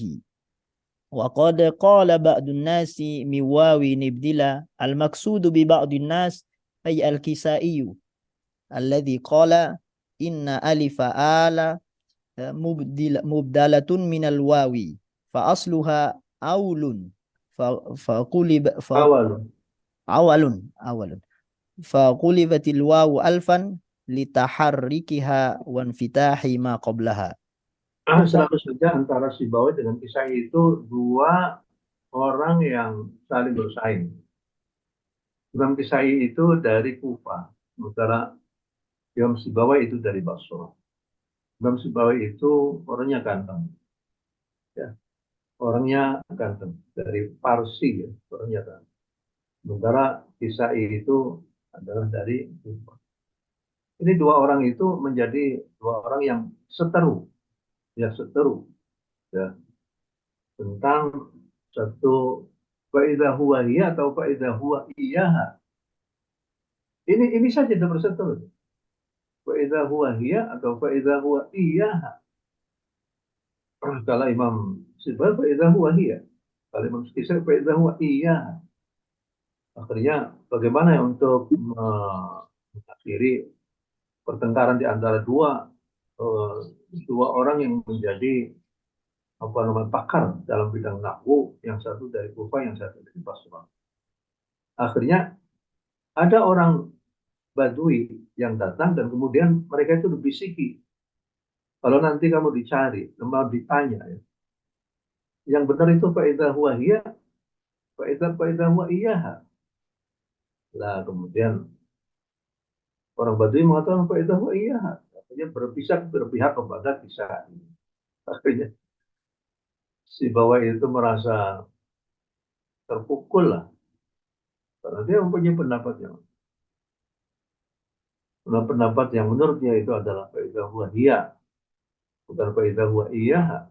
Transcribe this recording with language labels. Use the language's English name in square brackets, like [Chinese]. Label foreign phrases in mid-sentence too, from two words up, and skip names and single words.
[Arabic] وقد قال بعض الناس من واو نبدلا المقصود ببعض الناس أي الكسائي الذي قال إن ألف آل مبدلة من الواو فأصلها أول فقلب أول فقلبت الواو ألفا لتحركها وانفتاح ما قبلها. [Indonesian] Selalu saja antara Sibawai dengan Kisai itu 2 orang yang saling bersaing. Imam Kisai itu dari Kufa, sementara Imam Sibawai itu dari Basra. Imam Sibawai itu orangnya ganteng, ya, orangnya ganteng dari Parsi, ya, orangnya ganteng. Sementara Kisai itu adalah dari Kufa. Ini 2 orang itu menjadi 2 orang yang seteru, ya ya, tentang satu [Arabic] فإذا هو هي [Indonesian] atau [Arabic] فإذا هو إياها. [Indonesian] Ini saja sudah berseteru. [Arabic] فإذا هو هي atau فإذا هو إياها. [Indonesian] Kalau Imam Sibawai [Arabic] فإذا هو هي. [Indonesian] Kalau Imam Kisai [Arabic] فإذا هو إياها. [Indonesian] Akhirnya bagaimana untuk mengakhiri pertengkaran di antara dua orang yang menjadi pakar dalam bidang nahwu, yang satu dari Kufa, yang satu dari Basra. Akhirnya ada orang Badui yang datang dan kemudian mereka itu dibisiki. Kalau nanti kamu dicari, kamu ditanya, ya, yang benar itu [Arabic] فإذا هو هي, فإذا هو إياها. [Indonesian] Lah kemudian orang Badui mengatakan [Arabic] فإذا هو إياها. [Indonesian] Akhirnya berpihak kepada kisah ini. Akhirnya Sibawai itu merasa terpukul lah, karena dia mempunyai pendapat yang menurut dia itu adalah [Arabic] فإذا هو هي, [Indonesian] bukan [Arabic] فإذا هو إياها.